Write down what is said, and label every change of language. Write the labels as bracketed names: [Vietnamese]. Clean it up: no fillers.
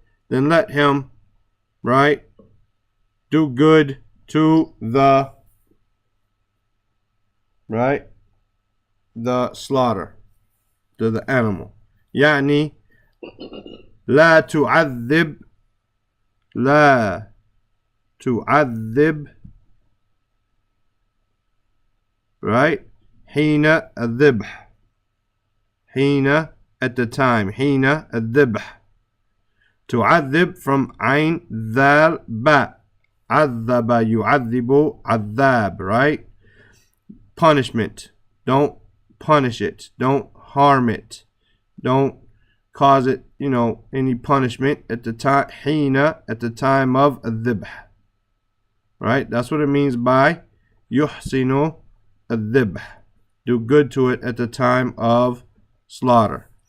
[English] Then let him, right, do good to the, right, the slaughter, to the animal. [Arabic] يعني لا تعذب, لا تعذب, [English] right, [Arabic] حين الذبح, حين [English] at the time, [Arabic] حين الذبح. تعذب [English] from [Arabic] عين ذال با. عذب يعذب عذاب, [English] right? Punishment. Don't punish it. Don't harm it. Don't cause it, any punishment at the time. [Arabic] حين, [English] at the time of الذبح. Right? That's what it means by [Arabic] يحسن الذبح. [English] Do good to it at the time of slaughter.